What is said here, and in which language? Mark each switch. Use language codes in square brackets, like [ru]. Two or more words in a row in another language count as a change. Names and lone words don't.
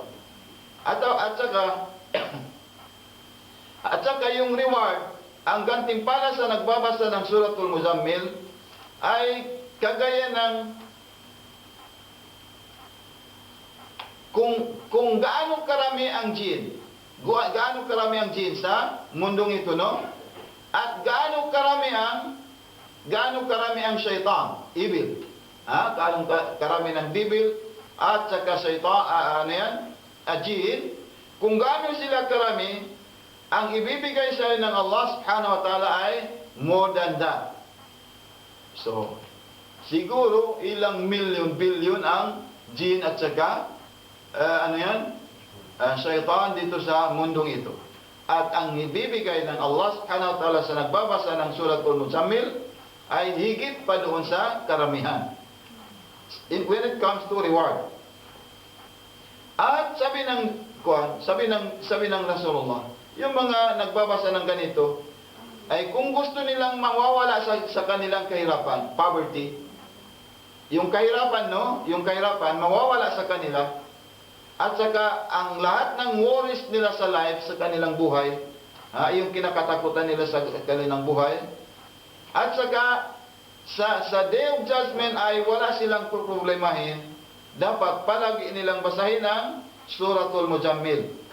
[tl] At saka yung reward, ang gantimpala sa nagbabasa ng Suratul Muzammil ay kagaya ng kung gaano karami ang jin sa mundong ito, no? At gaano karami ang syaitan, evil. Gaano karami ng devil at saka syaitan, jin. Kung gaano sila karami, ang ibibigay sa ng Allah [ar] سبحانه وتعالى [tl] ay [en] more than that. [tl] So, siguro ilang billion ang jin at saka syaitan dito sa mundong ito. At ang ibibigay ng Allah [ar] سبحانه وتعالى [tl] sa nagbabasa ng Suratul Muzammil ay higit pa doon sa karamihan. [en] When it comes to reward. [tl] At sabi ng Rasulullah, yung mga nagbabasa ng ganito, ay kung gusto nilang mawawala sa kanilang kahirapan, poverty, yung kahirapan, mawawala sa kanila, at saka ang lahat ng worries nila sa life, sa kanilang buhay, yung kinakatakutan nila sa kanilang buhay, at saka sa [en] Day of Judgment [tl] ay wala silang problemahin, dapat palagi nilang basahin ang Suratul Mujammil.